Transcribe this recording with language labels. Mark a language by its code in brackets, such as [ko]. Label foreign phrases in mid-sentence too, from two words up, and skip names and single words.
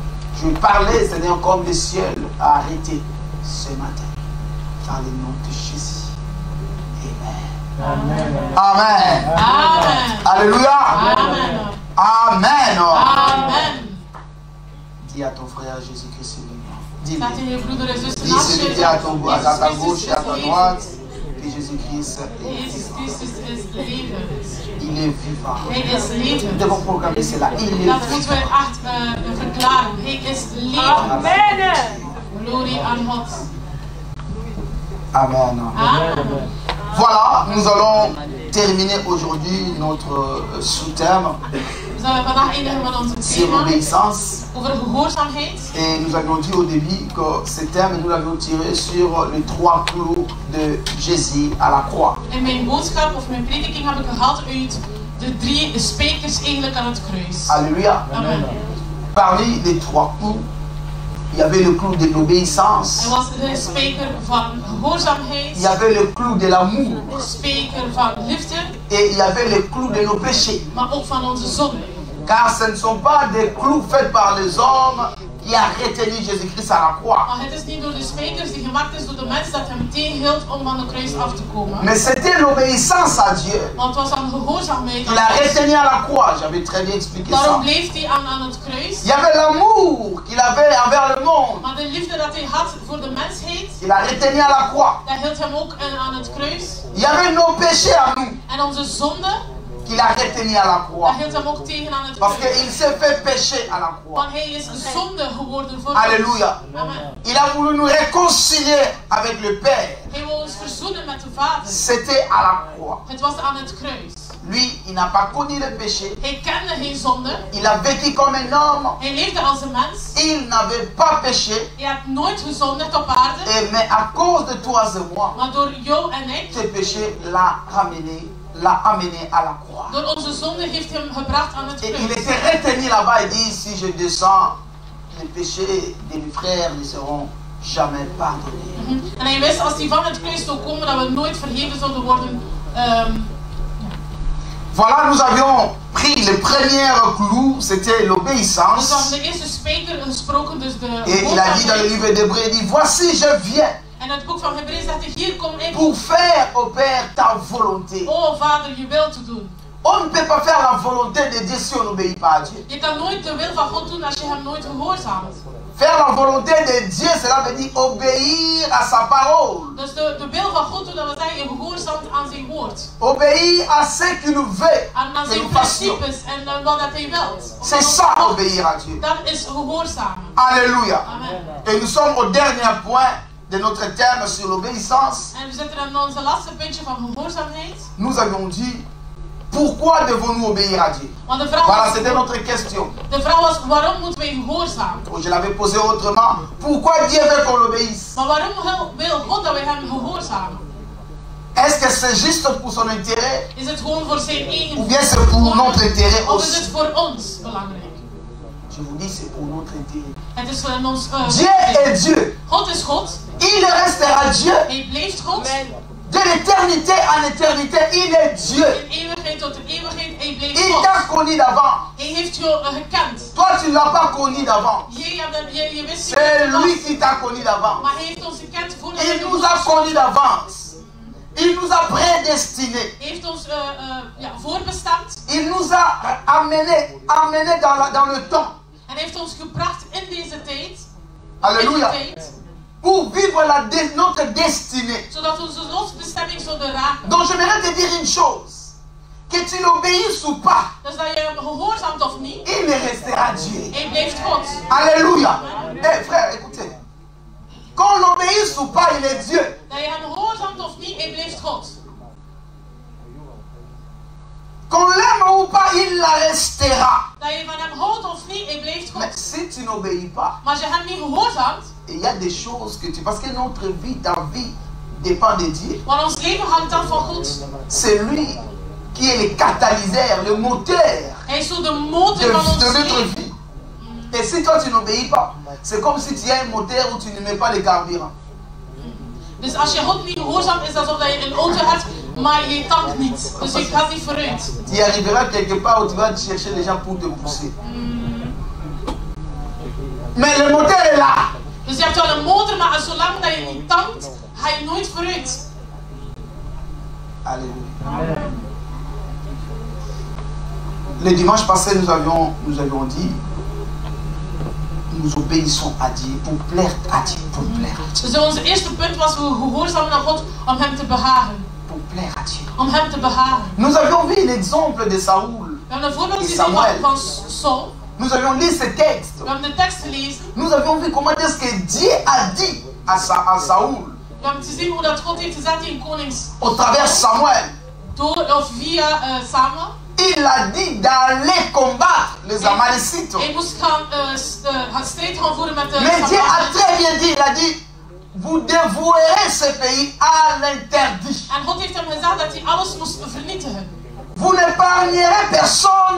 [fr] Je vais parler, Seigneur, comme le ciel a arrêté ce matin. Dans le nom de Jésus. Amen. Amen. Amen. Amen. Alléluia. Amen. Amen. Amen. Dis à ton frère Jésus-Christ, dis-lui. [nl] Staat in je broeder en zuster [fr] Dis [nl] naast [fr] celui [nl] je. [fr] qui est à ta [nl] Jezus [fr] gauche et à ta [nl] Christus is [fr] droite, que Jésus-Christ est [nl] Jezus [fr] vivant. [nl] Christus is leven. [fr] Il est vivant. [nl] Hij is [fr] Nous [nl] leven. [fr] devons proclamer cela. Il est [nl] Dat moeten we [fr] vivant. [nl] echt verklaren. Hij is leven. Amen. Glorie aan God. Amen. Amen. [fr] Voilà, nous allons terminer aujourd'hui notre sous-thème [nl] We zullen vandaag eindigen met onze [fr] sur [nl] thema [fr] l'obéissance. [nl] over gehoorzaamheid. [fr] Et nous avions dit au début que ce thème, nous l'avions tiré sur les 3 clous de Jésus à la croix. [nl] En mijn boodschap of mijn prediking heb ik gehaald uit de 3 spijkers eigenlijk aan het kruis. [fr] Alléluia. Amen. Parmi les 3 clous, il y avait le clou de l'obéissance. [nl] Er was de spijker van gehoorzaamheid, [fr] Il y avait le clou de l'amour. [nl] de spijker van liefde, [fr] Et il y avait le clou de nos péchés. [nl] maar ook van onze zonde. [fr] Car ce ne sont pas des clous faits par les hommes qui a retenu Jésus-Christ à la croix. [nl] Maar het is niet door de sprekers die gemaakt is door de mens dat hem tegenhield om van de kruis af te komen. [fr] Mais c'était l'obéissance à Dieu. [nl] Want het was aan gehoorzaamheid. [fr] Il a retenu à la croix. J'avais très bien expliqué [nl] Daarom [fr] ça. [nl] bleef hij aan het kruis. [fr] Il y avait l'amour qu'il avait envers le monde. [nl] Maar de liefde dat hij had voor de mensheid, [fr] Il a retenu à la croix. [nl] dat hield hem ook aan het kruis. [fr] Il y avait nos péchés à nous [nl] En onze zonde, [fr] qu'il a retenu à la croix. [nl] dat hield hem ook tegen aan het [fr] Parce [nl] kruis. [fr] qu'il s'est fait pécher à la croix. [nl] Want hij is zonde geworden voor [fr] Alléluia. [nl] ons. Amen. [fr] Il a voulu nous réconcilier avec le Père. [nl] Hij wil ons verzoenen met de Vader. [fr] C'était à la croix. [nl] Het was aan het kruis. [fr] Lui, il n'a pas connu le péché. [nl] Hij kende geen zonde. [fr] Il a vécu comme un homme. [nl] Hij leefde als een mens. [fr] Il n'avait pas péché. [nl] Hij had nooit gezondigd op aarde. [fr] Mais à cause de toi et moi, [nl] Maar door jou en ik, [fr] ce péché l'a amené à la croix. [nl] door onze zonde heeft hem gebracht aan het [fr] Et il [nl] kruis. [fr] était retenu là-bas et dit, si je descends, les péchés de mes frères ne seront jamais pardonnés. [nl] En hij wist als hij van het kruis zou komen dat we nooit vergeven zouden worden. [fr] Voilà, nous avions pris le premier clou, c'était [nl] Dus [fr] l'obéissance. [nl] dan de eerste spreker gesproken, dus de [fr] Et il a dit dans le livre d'Hébreux, il dit, voici je viens [nl] En het boek van Hebreeën zegt hij, hier kom ik. [fr] pour faire, au Père, ta volonté. [nl] Oh Vader, je wil te doen. [fr] On ne peut pas faire la volonté de Dieu si on n'obéit pas à Dieu. [nl] Je kan nooit de wil van God doen als je hem nooit gehoorzaamt. [fr] Faire la volonté de Dieu, cela veut dire obéir à sa parole. [nl] Dus de wil van God doen, dat wil zeggen, je gehoorzaamt aan zijn woord. [fr] Obéir à ce qu'il nous veut [nl] Aan [fr] que [nl] zijn [fr] nous fassions. [nl] principes en wat dat hij wilt. [fr] C'est ça, obéir à Dieu. [nl] Dat is gehoorzamen. [fr] Alléluia. Amen. Et nous sommes au dernier point de notre terme sur l'obéissance. [nl] En we zitten aan onze laatste puntje van gehoorzaamheid. [fr] Nous avions dit, pourquoi devons-nous obéir à Dieu? [nl] Want de vraag [fr] Voilà, [nl] was, [fr] c'était notre question. [nl] de vraag was, waarom moeten wij gehoorzamen? [fr] Je l'avais posé autrement. Pourquoi Dieu veut qu'on l'obéisse? [nl] Maar waarom wil God dat wij hem gehoorzamen? [fr] Est-ce que c'est juste pour son intérêt? [nl] Is het gewoon voor zijn eigen [fr] Ou bien c'est pour notre intérêt [nl] of is [fr] aussi? [nl] het voor ons belangrijk? [fr] Je vous dis, c'est pour notre intérêt. [nl] Het is voor ons. [fr] Dieu est Dieu. [nl] God is God. [fr] Il restera Dieu. [nl] Hij blijft God. [fr] De l'éternité en éternité, il est Dieu. [nl] In eeuwigheid tot in eeuwigheid. Hij blijft [fr] Il [nl] God. [fr] t'a connu d'avant. [nl] Hij heeft jou gekend. [fr] Toi, tu ne l'as pas connu d'avant. [nl] Je wist niet [fr] C'est [nl] wie [fr] lui [nl] het was. [fr] qui t'a connu d'avant. [nl] Maar hij heeft ons gekend voordat [fr] Il [nl] hij [fr] nous a connus d'avance. Il nous a prédestinés. [nl] Hij heeft ons voorbestemd. [fr] Il nous a amenés dans le temps. [nl] En hij heeft ons gebracht in deze tijd. [fr] Alléluia. [nl] In de tijd. [fr] Pour vivre notre destinée. [nl] Zodat we onze lotbestemming zouden raken. [fr] Donc j'aimerais te dire une chose. Que tu l'obéisses ou pas, [nl] Dus dat je hem gehoorzaamt of niet. [fr] il restera Dieu. [nl] Hij blijft God. [fr] Alléluia. Eh frère, écoutez. Qu'on l'obéisse ou pas, il est Dieu. [nl] Dat je hem gehoorzaamt of niet. Hij blijft God. [fr] Qu'on l'aime ou pas, il restera. [nl] Dat je van hem houdt of niet. Hij blijft God. [fr] Mais si tu n'obéis pas, [nl] Maar als je hem niet gehoorzaamt. [fr] il y a des choses que tu... Parce que notre vie, ta vie, dépend de Dieu. [nl] Want ons leven hangt af van God. [fr] C'est lui qui est le catalyseur, le moteur [nl] Hij is zo de motor [fr] de [nl] van ons [fr] notre [nl] leven. [fr] vie. Et si toi tu n'obéis pas, c'est comme si tu as un moteur où tu ne mets pas le carburant. [nl] Dus als je God niet gehoorzaamt, is het alsof je een auto hebt, maar je tankt niet. Dus je gaat niet vooruit. [fr] Tu arriveras quelque part où tu vas chercher les gens pour te pousser. Mais le moteur est là. [nl] Dus je hebt wel een motor, maar zolang dat je niet tankt, ga je nooit vooruit. [fr] Alléluia. Le dimanche passé, nous avions dit, nous obéissons à Dieu pour plaire à Dieu, pour plaire à Dieu. [nl] Dus onze eerste punt was, we gehoorzamen aan God om hem te behagen. [fr] Pour plaire à Dieu. [nl] Om hem te behagen. [fr] Nous avions vu l'exemple de Saoul. [nl] We hebben een voorbeeld [fr] Et [nl] gezien [fr] Samuel. [nl] van Saul. [fr] Nous avions lu ce texte. [nl] We hebben de tekst gelezen. [fr] Nous avions vu comment est-ce que Dieu a dit à Saoul, [nl] We hebben gezien hoe dat God heeft gezet in konings. [fr] au travers Samuel, [nl] Door of via Samuel. [fr] il a dit d'aller combattre les Amalécites. [nl] Hij moest gaan strijd gaan voeren met de [fr] Mais Dieu a [nl] Samariërs. [fr] très bien dit, il a dit, vous dévouerez ce pays à l'interdit. [nl] En God heeft hem gezegd dat hij alles moest vernietigen. [fr] Vous n'épargnerez personne,